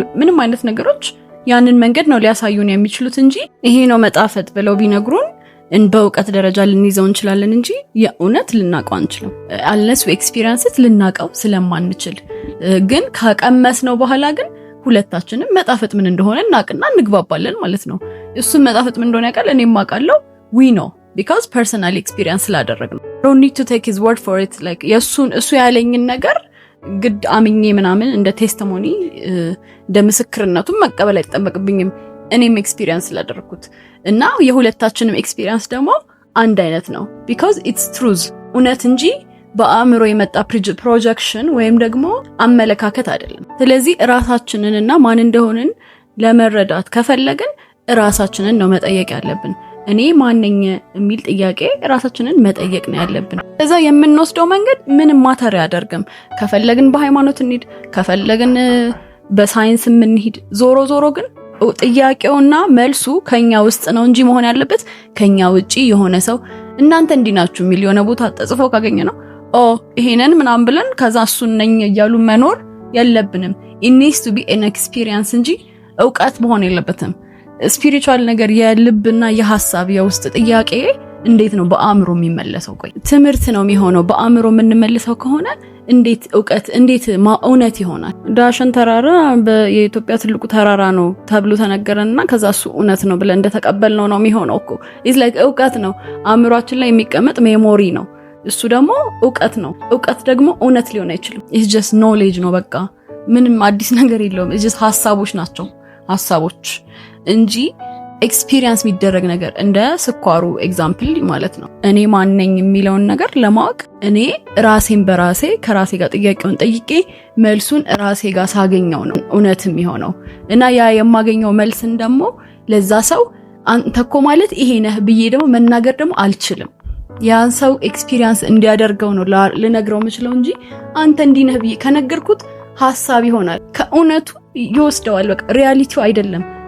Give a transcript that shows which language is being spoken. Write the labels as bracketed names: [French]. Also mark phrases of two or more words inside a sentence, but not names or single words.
[Amharic] ምንም አይነት ነገሮች ያንን መንገድ ነው ሊያሳዩን የሚችሉት እንጂ ይሄ ነው መጣፈጥ ብለው ቢነግሩን በእውቀት ደረጃ ልንይዘው እንችላለን እንጂ የእውነት ልናቀው አንችልም። [English] unless experience [Amharic] ልናቀው ስለማንችል ግን ከቀመስነው በኋላ ግን ሁለታችንም መጣፈጥ ምን እንደሆነ እናቅና እንግባባለን ማለት ነው። እሱም መጣፈጥ ምን እንደሆነ ያውቃል፣ እኔም አውቃለሁ። [English] we know because personal experience [Amharic] ስላደረግነው [English] don't need to take his word for it like [Amharic] እሱ ያለኝን ነገር ግድ አምኜ ምናምን እንደ ቴስቲሞኒ እንደ ምስክርነቱም መቀበል አይጠበቅብኝም። እኔም ኤክስፒሪየንስ ስላደረኩት እና የሁለታችንም ኤክስፒሪየንስ ደግሞ አንድ አይነት ነው [English] because it's truth [Amharic] እውነት እንጂ በአእምሮ የመጣ ፕሮጀክሽን ወይም ደግሞ አመለካከት አይደለም። ስለዚህ ራሳችንንና ማን እንደሆንን ለመረዳት ከፈለግን ራሳችንን ነው መጠየቅ ያለብን። እኔ ማንነኝ የሚል ጥያቄ ራሳችንን መጠየቅ ነው ያለብን። እዛ የምንወስደው መንገድ ምንም ማተር ያደርግም። ከፈለግን በሃይማኖት እንሂድ፣ ከፈለግን በሳይንስ እንሂድ፣ ዞሮ ግን ጥያቄውና መልሱ ከኛ ውስጥ ነው እንጂ መሆን ያለበት ከኛ ውጪ የሆነ ሰው እናንተ እንዲናችሁ የሚል የሆነ ቦታ ተጽፈው ካገኘ ነው ይሄንን ምናምን ብለን ከዛ እሱን ነኝ እያሉ መኖር የለብንም። [English] it needs to be an experience [Amharic] እንጂ ዕውቀት መሆን የለበትም። ስፒሪቹዋል ነገር የልብና የሐሳብ የውስጥ ጥያቄ እንዴት ነው በአእምሮ የሚመለሰው? ቆይ ትምህርት ነው የሚሆነው። በአእምሮ የምንመልሰው ከሆነ እንዴት ዕውቀት እንዴት እውነት ይሆናል? ዳሸን ተራራ የኢትዮጵያ ትልቁ ተራራ ነው ተብሎ ተነገረንና ከዛ እሱ እውነት ነው ብለን እንደተቀበልነው ነው የሚሆነው እኮ። [English] it's like [Amharic] ዕውቀት ነው አእምሮአችን ላይ የሚቀመጥ ሜሞሪ ነው። እሱ ደግሞ ዕውቀት ነው። ዕውቀት ደግሞ እውነት ሊሆን አይችልም። [English] it's just knowledge [Amharic] ነው በቃ ምንም አዲስ ነገር የለውም። [English] it's just [Amharic] ሐሳቦች ናቸው ሐሳቦች እንጂ ኤክስፒሪየንስ የሚደረግ ነገር እንደ ስኳሩ ኤግዛምፕል ማለት ነው። እኔ ማን ነኝ የሚለውን ነገር ለማወቅ እኔ ራሴን በራሴ ከራሴ ጋር ጥያቄውን ጠይቄ መልሱን ራሴ ጋር ሳገኘው ነው እውነትም የሚሆነው። እና ያ የማገኘው መልስን ደግሞ ለዛ ሰው አንተ እኮ ማለት ይሄ ነህ ብዬ ደግሞ መናገር ደግሞ አልችልም። ያን ሰው ኤክስፒሪየንስ እንዲያደርገው ነው ልነግረው የምችለው እንጂ አንተ እንዲህ ነህ ብዬ ከነገርኩት ሐሳብ ይሆናል፣ ከእውነቱ ይወስደዋል። በቃ ሪያሊቲው አይደለም